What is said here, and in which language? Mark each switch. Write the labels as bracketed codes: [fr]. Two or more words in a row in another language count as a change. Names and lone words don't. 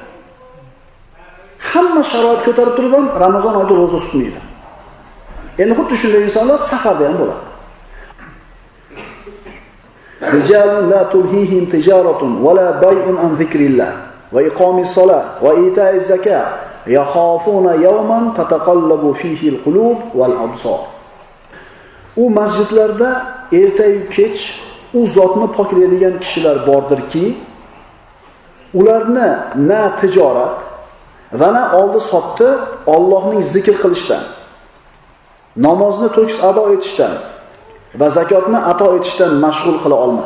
[uz] Hamma sharoit ko'tarib turib ham Ramazon oyida roza tutmaydi. Endi xuddi shunday insonlar safarda ham bo'ladi. [ar] رجال لا تلهيهم تجارة ولا بيع عن ذكر الله وإقام الصلاة وإيتاء الزكاة يخافون يوما تتقلب فيه القلوب والأبصار. [uz] U masjidlarda ertayu kech u zotni poklaydigan kishilar bordirki, ularni na tijorat va na oldi sotdi Allohning zikr qilishdan, namozni to'kis ado etishdan va zakotni ato etishdan mashg'ul qila olmas.